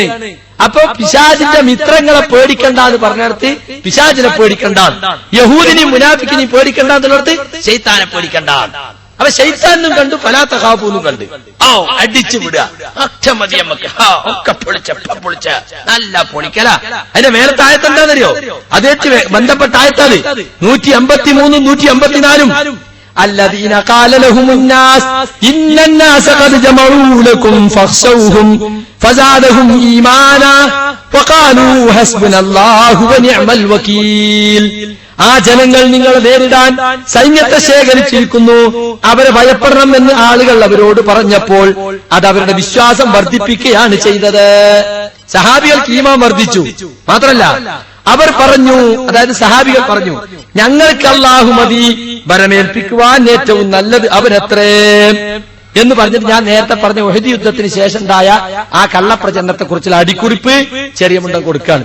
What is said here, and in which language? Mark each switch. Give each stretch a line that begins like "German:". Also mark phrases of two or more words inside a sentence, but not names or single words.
Malayalam: അപ്പൊ പിശാചിന്റെ മിത്രങ്ങളെ പേടിക്കണ്ട എന്ന് പറഞ്ഞിടത്ത് പിശാചിനെ പേടിക്കണ്ട, യഹൂദിനെയും മുനാഫിക്കിനെയും പേടിക്കണ്ട എന്നുള്ളത് ശൈത്താനെ പേടിക്കണ്ട. അപ്പൊ ശൈത്താനും കണ്ടു
Arabic: فلا تخافوهم
Malayalam: കണ്ട് അടിച്ചു വിടുക, ഒറ്റ മതി നമുക്ക്, ഒക്കെ പൊളിച്ച നല്ല പൊളിക്കല. അതിന്റെ മേലത്തെ ആയത്ത് എന്താണെന്നറിയോ? അതേറ്റ് ബന്ധപ്പെട്ട ആയത്താണ് 153 154.
Arabic: الذين قال لهم الناس إن الناس قد جمعوا لكم فاخشوهم فزادهم إيمانا وقالوا حسبنا الله ونعم الوكيل.
Malayalam: ആ ജനങ്ങൾ നിങ്ങളെ നേരിടാൻ സൈന്യത്തെ ശേഖരിച്ചിരിക്കുന്നു, അവരെ ഭയപ്പെടണം എന്ന് ആളുകൾ അവരോട് പറഞ്ഞപ്പോൾ അത് അവരുടെ വിശ്വാസം വർദ്ധിപ്പിക്കുകയാണ് ചെയ്തത്. സഹാബികൾക്ക് ഈമാൻ വർദ്ധിച്ചു. മാത്രമല്ല അവർ പറഞ്ഞു, അതായത് സഹാബികൾ പറഞ്ഞു, ഞങ്ങൾക്ക് അല്ലാഹു മതി, ഭരമേൽപ്പിക്കുവാൻ ഏറ്റവും നല്ലത് അവനത്രേ എന്ന് പറഞ്ഞിട്ട് ഞാൻ നേരത്തെ പറഞ്ഞ ഉഹദ് യുദ്ധത്തിന് ശേഷം ഉണ്ടായ ആ കള്ളപ്രചരണത്തെ കുറിച്ചുള്ള അടിക്കുറിപ്പ് ചെറിയ മുണ്ടം കൊടുക്കാണ്.